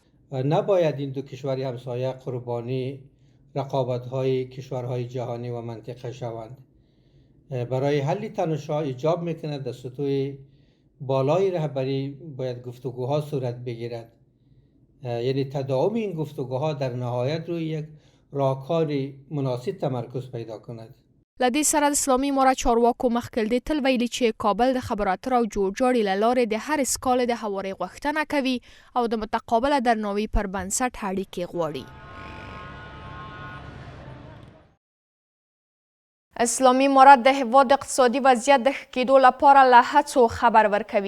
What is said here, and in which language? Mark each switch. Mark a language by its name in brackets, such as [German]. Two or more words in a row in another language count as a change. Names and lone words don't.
[Persian] نباید این دو کشور همسایه قربانی رقابت‌های کشورهای جهانی و منطقه شوند. برای حل تنش‌ها ایجاب می‌کند در سطوح بالای رهبری باید گفتگوها صورت بگیرد. یعنی تداوم این گفتگوها در نهایت روی یک راهکار مناسب تمرکز پیدا کند. [Pashto] لدې سره د اسلامي امارت چارواکو مخکې دې تل ویلي چې کابل د خبرو اترو او جوړجاړي له لارې د هر اسکال د هواري غوښتنه کوي او د متقابله درناوي پر بنسټ اړیکې غواړي. اسلامي امارت د هیواد اقتصادي وضعیت د ښه کېدو لپاره له هڅو خبر ورکوي.